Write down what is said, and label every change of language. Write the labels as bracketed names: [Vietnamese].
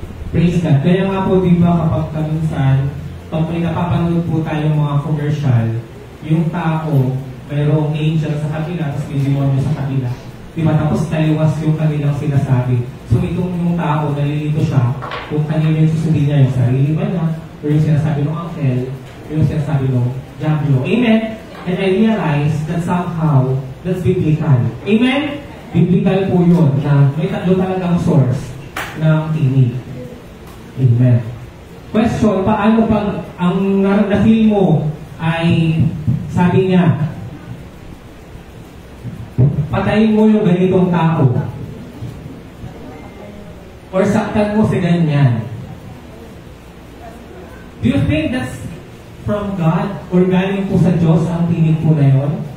[Filipino] Praise God. Kaya nga po, di ba, kapag kaminsan, pag may napapanood po tayong mga commercial, yung tao, mayroong angel sa kabila, tapos may demonyo sa kabila. Di ba? Tapos taliwas yung kanilang sinasabi. So itong yung tao, nalilito siya kung kanino yung susundin niya, yung sarili ba niya, o yung sinasabi ng angel, yung sinasabi ng diablo. Amen? [English] And I realize that somehow, that's biblical. [Filipino] Amen? Biblical po yun, na may tatlo talagang source ng tinig. Amen. Question, paano pag ang na-feel mo ay, sabi niya, patayin mo yung ganitong tao. Or saktan mo si ganyan. [English] Do you think that's from God? [Filipino] Or galing po sa Diyos ang tinig po na yun?